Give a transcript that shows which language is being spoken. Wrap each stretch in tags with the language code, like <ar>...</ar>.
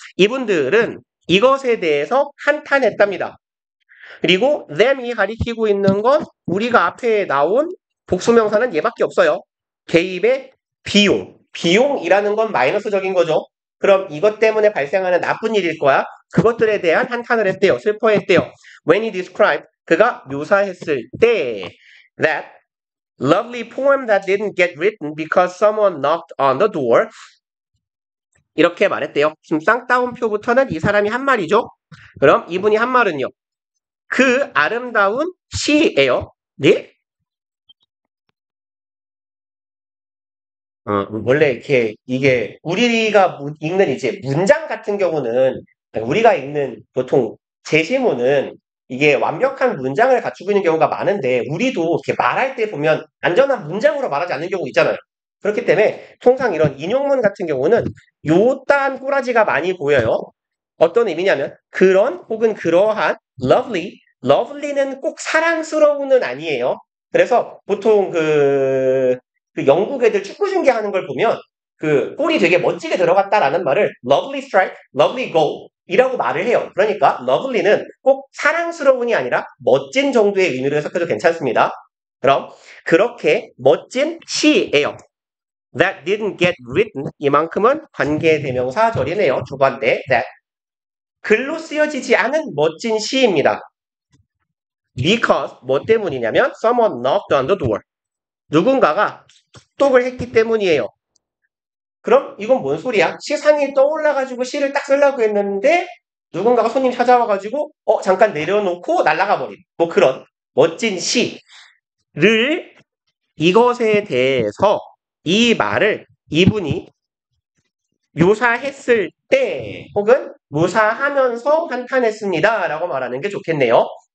<ko>이분들은 이것에 대해서 한탄했답니다. 그리고 them이 가리키고 있는 건 우리가 앞에 나온 복수명사는 얘밖에 없어요. 개입의 비용. 비용이라는 건 마이너스적인 거죠. 그럼 이것 때문에 발생하는 나쁜 일일 거야. 그것들에 대한 한탄을 했대요. 슬퍼했대요.</ko> <en>When he described,</en> <ko>그가 묘사했을 때</ko> <en>that lovely poem that didn't get written because someone knocked on the door.</en> <ko>이렇게 말했대요. 지금 쌍따옴표부터는 이 사람이 한 말이죠. 그럼 이분이 한 말은요. 그 아름다운 시예요. 네? 원래 이게 우리가 읽는 이제 문장 같은 경우는 우리가 읽는 보통 제시문은 이게 완벽한 문장을 갖추고 있는 경우가 많은데 우리도 이렇게 말할 때 보면 안전한 문장으로 말하지 않는 경우 있잖아요. 그렇기 때문에 통상 이런 인용문 같은 경우는 요딴 꾸라지가 많이 보여요. 어떤 의미냐면 그런 혹은 그러한 lovely, lovely는 꼭 사랑스러운은 아니에요. 그래서 보통 그 영국 애들 축구 중계하는 걸 보면 그 골이 되게 멋지게 들어갔다라는 말을</ko> <en>lovely strike, lovely goal</en> <ko>이라고 말을 해요. 그러니까 lovely는 꼭 사랑스러운이 아니라 멋진 정도의 의미로 해석해도 괜찮습니다. 그럼 그렇게 멋진 시예요.</ko> <en>That didn't get written</en> <ko>이만큼은 관계대명사절이네요. 두 번째 that 글로 쓰여지지 않은 멋진 시입니다.</ko> <en>Because</en> <ko>뭐 때문이냐면</ko> <en>someone knocked on the door.</en> <ko>누군가가 톡톡을 했기 때문이에요. 그럼 이건 뭔 소리야? 시상이 떠올라가지고 시를 딱 쓰려고 했는데 누군가가 손님 찾아와가지고 잠깐 내려놓고 날아가 버린 뭐 그런 멋진 시를 이것에 대해서 이 말을 이분이 묘사했을 때 혹은 묘사하면서 한탄했습니다 라고 말하는 게 좋겠네요.</ko>